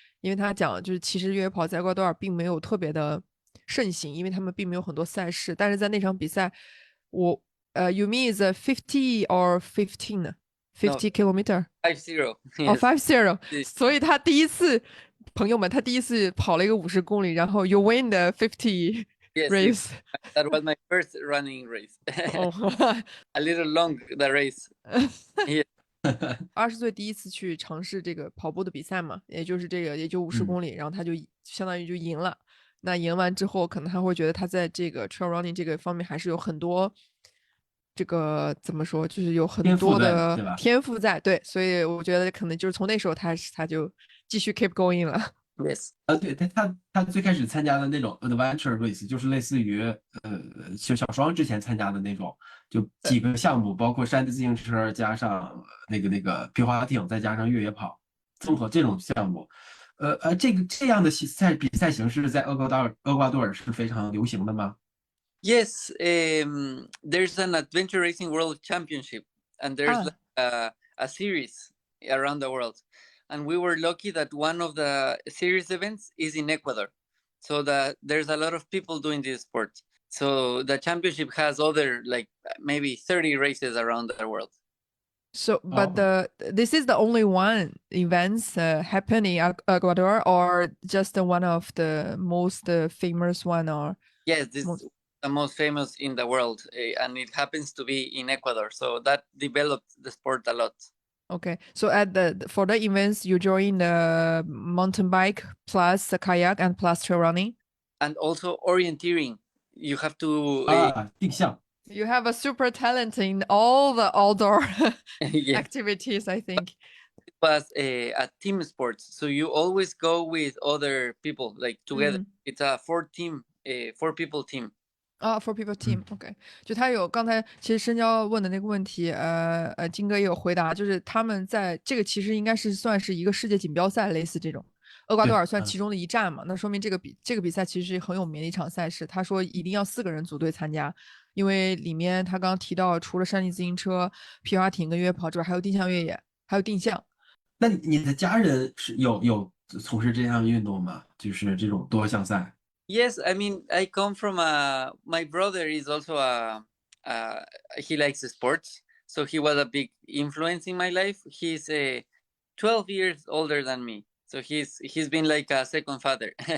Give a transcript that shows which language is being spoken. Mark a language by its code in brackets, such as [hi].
[zh] 因为他讲就是其实越野跑在厄瓜多尔并没有特别的盛行，因为他们并没有很多赛事，但是在那场比赛 [en] you mean is 50 or 15 [zh] 呢 [en] 50 kilometer 50 哦 yes. [zh] 50，所以他第一次，朋友们，他第一次跑了一个50公里，然后 [en] you win the 50 Yes, race。 that was my first running race. 哦， A little long the race. [zh] 20岁第一次去尝试这个跑步的比赛嘛，也就是这个也就50公里，然后他就相当于就赢了。那赢完之后，可能他会觉得他在这个 trail running 这个方面还是有很多这个怎么说，就是有很多的天赋在，对，所以我觉得可能就是从那时候他就继续 [en] keep going [zh] 了。 [en] Yes. [zh] 对，他最开始参加的那种 adventure race， 就是类似于就小双之前参加的那种，就几个项目，包括山地自行车加上那个皮划艇，再加上越野跑，综合这种项目。这样的比赛形式在厄瓜多尔是非常流行的吗？ [en] Yes, there's an adventure racing world championship, and there's a series around the world. And we were lucky that one of the series events is in Ecuador. So there's a lot of people doing this sport. So the championship has other, like maybe 30 races around the world. So, but this is the only one events happening in Ecuador, or just one of the most famous one, or? Yes, this is the most famous in the world, and it happens to be in Ecuador. So that developed the sport a lot. Okay, so for the events, you join the mountain bike plus the kayak and plus trail running, and also orienteering. You have to [zh] 定向。 [en] You have a super talent in all the outdoor yes. activities, I think. It was a team sport, so you always go with other people, like together. It's a 4 people team. 4 people team, OK。 [zh] 就他有刚才其实深交问的那个问题，金哥也有回答，就是他们在这个其实应该是算是一个世界锦标赛，类似这种。厄瓜多尔算其中的一站嘛，那说明这个比赛其实很有名的一场赛事。他说一定要4个人组队参加，因为里面他刚刚提到，除了山地自行车、皮划艇跟越野跑之外，还有定向越野，还有定向。那你的家人是有从事这项运动吗？就是这种多项赛？ [en] Yes, I mean, I come from my brother is also he likes sports, so he was a big influence in my life. He's 12 years older than me, so he's been like a second father.